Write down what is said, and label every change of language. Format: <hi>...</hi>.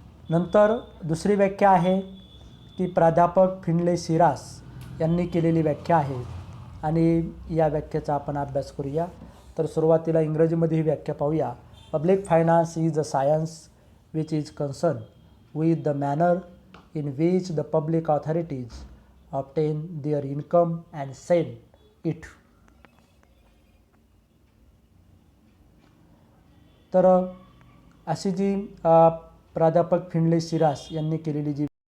<mr>नंतर दुसरी व्याख्या आहे की प्राध्यापक फिनले सिरास यांनी केलेली व्याख्या आहे आणि या व्याख्येचा आपण अभ्यास करूया. तर सुरुवातीला इंग्रजीमध्ये ही व्याख्या पाहूया.</mr> <en>Public finance is a science which is concerned with the manner in which the public authorities obtain their income and spend it.</en> <mr>तर अशी जी प्राध्यापक फिनले सिरास यांनी केलेली जी</mr>